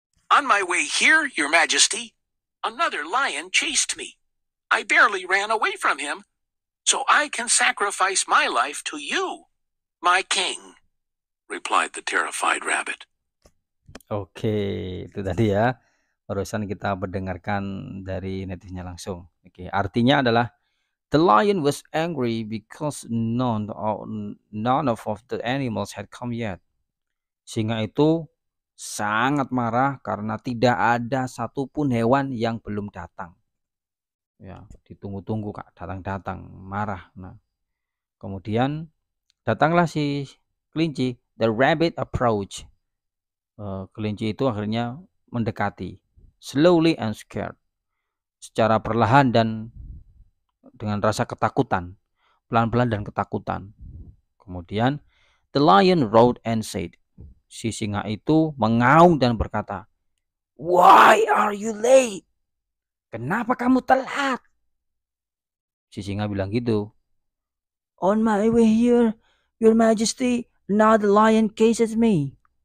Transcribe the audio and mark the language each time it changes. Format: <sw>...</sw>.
<en>"On my way here, Your Majesty, another lion chased me. I barely ran away from him, so I can sacrifice my life to you, my king," replied the terrified rabbit.</en> <id>Oke, itu tadi ya. Barusan kita mendengarkan dari netizennya langsung. Oke, artinya adalah</id> <en>the lion was angry because none of the animals had come yet.</en> <id>Singa itu sangat marah karena tidak ada satupun hewan yang belum datang. Ya, ditunggu-tunggu Kak, datang-datang, marah. Nah, kemudian datanglah si kelinci.</id> <en>The rabbit approached.</en> <id>Kelinci itu akhirnya mendekati.</id> <en>Slowly and scared.</en> <id>Secara perlahan dan dengan rasa ketakutan. Pelan-pelan dan ketakutan. Kemudian</id> <en>the lion roared and said.</en> <id>Si singa itu mengaum dan berkata,</id> <en>"Why are you late?</en> <id>Kenapa kamu telat?" Si singa bilang gitu.</id> <en>"On my way here, Your Majesty, another lion chases me."</en>